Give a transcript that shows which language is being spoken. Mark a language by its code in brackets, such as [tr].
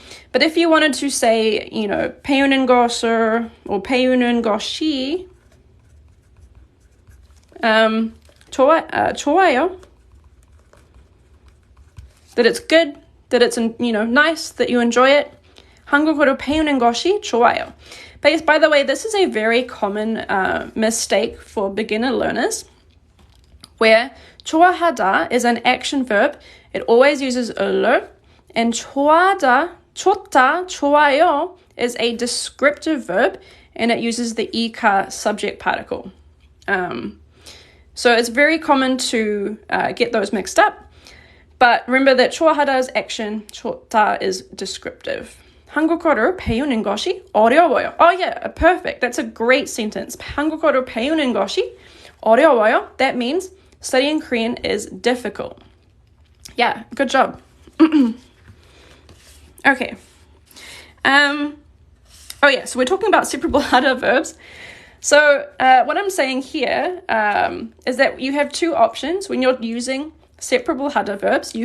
[en] But if you wanted to say, [ko] 배우는 것을 [en] or [ko] 배우는 것이 좋아요, [en] that it's good, that it's nice, that you enjoy it. [ko] 한국어를 배우는 것이 좋아요. [en] But by the way, this is a very common mistake for beginner learners, where 좋아하다 is an action verb. It always uses 을을, and 좋다, 좋아요 is a descriptive verb, and it uses the 이카 subject particle. So it's very common to get those mixed up. But remember that 좋아하다 is action, 좋다 is descriptive. [ko] 한국어를 배우는 것이 어려워요. [en] Oh yeah, perfect. That's a great sentence. [ko] 한국어를 배우는 것이 어려워요. [en] That means studying Korean is difficult. Yeah, good job. Okay. Oh yeah, so we're talking about separable harder verbs. So what I'm saying here is that you have two options when you're using separable harder verbs.